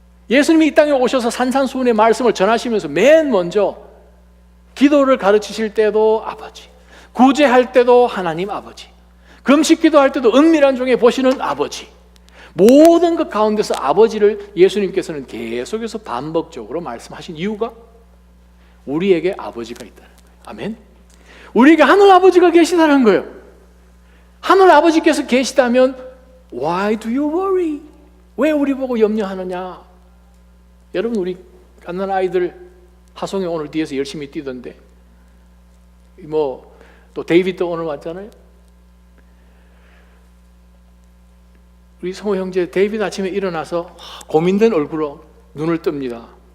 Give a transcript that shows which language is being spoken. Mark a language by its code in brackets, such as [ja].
[ko] 예수님이 이 땅에 오셔서 산산수훈의 말씀을 전하시면서 맨 먼저 기도를 가르치실 때도 아버지, 구제할 때도 하나님 아버지, 금식 기도할 때도 은밀한 중에 보시는 아버지, 모든 것 가운데서 아버지를 예수님께서는 계속해서 반복적으로 말씀하신 이유가 우리에게 아버지가 있다는 거예요. 아멘. 우리에게 하늘 아버지가 계시다는 거예요. 하늘 아버지께서 계시다면 [en] Why do you worry? [ko] 왜 우리 보고 염려하느냐? 여러분, 우리 갓난 아이들 하송이 오늘 뒤에서 열심히 뛰던데, 또 데이비드도 오늘 왔잖아요. 우리 성호 형제 데이비드 아침에 일어나서 고민된 얼굴로 눈을 뜹니다.